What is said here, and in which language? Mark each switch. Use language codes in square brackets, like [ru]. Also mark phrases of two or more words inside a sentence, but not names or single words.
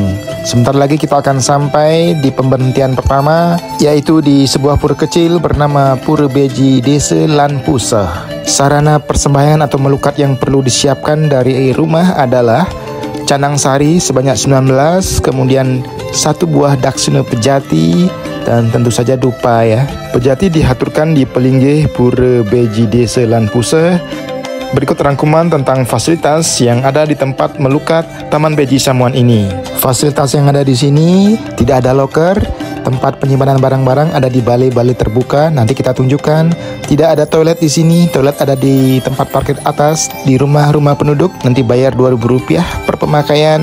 [id] Sebentar lagi kita akan sampai di pemberhentian pertama, yaitu di sebuah pura kecil bernama Pura Beji Desa Lan Puseh. Sarana persembahyangan atau melukat yang perlu disiapkan dari rumah adalah canang sari sebanyak 19, kemudian 1 buah daksina pejati, dan tentu saja dupa ya. Pejati dihaturkan di pelinggih Pura Beji Desa Lan Puseh. Berikut rangkuman tentang fasilitas yang ada di tempat melukat Taman Beji Samuan ini. Fasilitas yang ada di sini tidak ada loker, tempat penyimpanan barang-barang ada di balai-balai terbuka, nanti kita tunjukkan. Tidak ada toilet di sini, toilet ada di tempat parkir atas, di rumah-rumah penduduk, nanti bayar Rp2.000 per pemakaian.